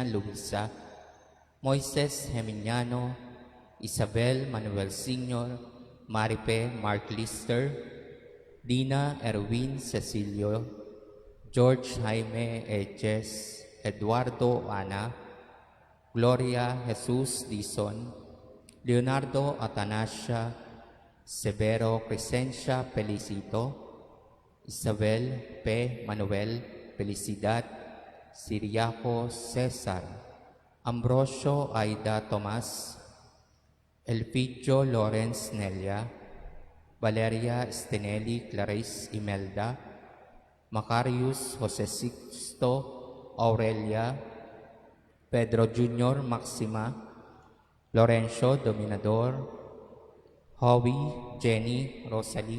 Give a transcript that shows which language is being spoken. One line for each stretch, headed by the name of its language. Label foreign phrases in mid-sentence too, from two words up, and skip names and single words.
Filipino: Luisa, Moises, Geminiano, Isabel, Manuel Sr., Maripe, Mark Lister, Dina, Erwin, Cecilio, George, Jaime, Eches, Eduardo, Ana, Gloria, Jesus, Dison, Leonardo, Atanasia, Severo, Crescencia, Felicito, Isabel, P. Manuel, Felicidad, Siriaco, Cesar, Ambrosio, Aida, Tomas, Elpidio, Lawrence, Nelia, Valeria, Stenelli, Clarice, Imelda, Macarius, Jose Sixto, Aurelia, Pedro Jr., Maxima, Lorenzo, Dominador, Howie, Jenny, Rosalie,